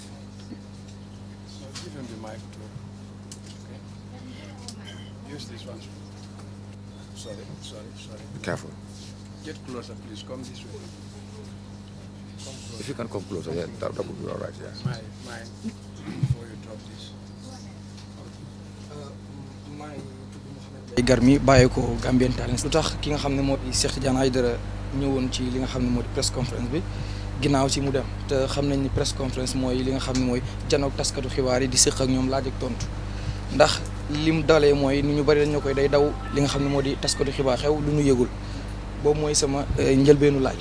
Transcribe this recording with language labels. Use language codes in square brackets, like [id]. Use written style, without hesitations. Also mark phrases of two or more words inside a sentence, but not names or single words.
[en] So give him the mic too. Okay. Use this one. Sorry. Be careful. Get closer, please. Come this way. Come closer. If you can come closer, yeah, that would be all right, yeah. Mine. Before you drop this. [wo] Garmi bàyyi ko Gambian Talents. Lu tax ki nga xam ne moo di Cheikh Tidiane Aidara ñëwoon ci li nga xam ne moo di [en] press conference [wo] bi ginnaaw ci mu dem te xam nañ ni [en] press conference [wo] mooy li nga xam ne mooy janoog taskatu xibaar yi di séq ak ñoom laaj ak tontu ndax lim dalee mooy ni ñu bari dañ koy day daw li nga xam ne moo di taskatu xibaar xew lu ñu yëgul boobu mooy sama njëlbeenu laaj.